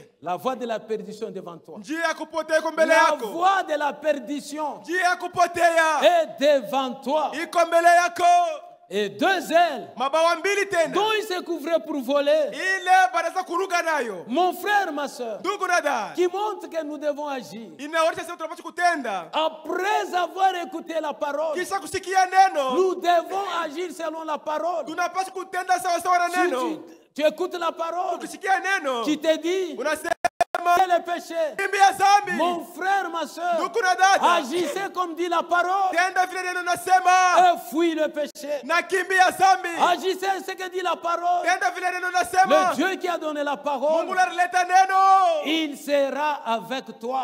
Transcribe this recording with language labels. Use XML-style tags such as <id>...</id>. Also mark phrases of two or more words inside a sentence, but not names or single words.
<fr>la voie de la perdition devant toi.</fr> <sw>njia ya kupotea iko mbele</sw> <fr>La</fr> <sw>yako,</sw> <fr>voie de la perdition</fr> <sw>njia ya kupotea</sw> <fr>est devant toi.</fr> <sw>iko mbele yako.</sw> <fr>Et deux ailes</fr> <sw>Mabawa mbili tena,</sw> <fr>dont il se couvrait pour voler.</fr> <sw>ile banaweza kuruka nayo.</sw> <fr>Mon frère, ma soeur,</fr> <sw>Ndugu na dada,</sw> <fr>qui montre que nous devons agir.</fr> <sw>inaonyesha sisi tunapaswa kutenda</sw> <fr>Après avoir écouté la parole,</fr> <sw>kisha kusikia neno.</sw> <fr>nous devons agir selon la parole.</fr> <sw>Tunapaswa kutenda sawa sawa na</sw> <fr>Si</fr> <sw>neno.</sw> <fr>tu écoutes la parole,</fr> <sw>Ukisikia neno</sw> <fr>tu te dis,</fr> <sw>unasema</sw> <fr>le péché. Mon frère, ma soeur, agissez comme dit la parole. Et fuis le péché. Agissez ce que dit la parole. Le Dieu qui a donné la parole, il sera avec toi.</fr>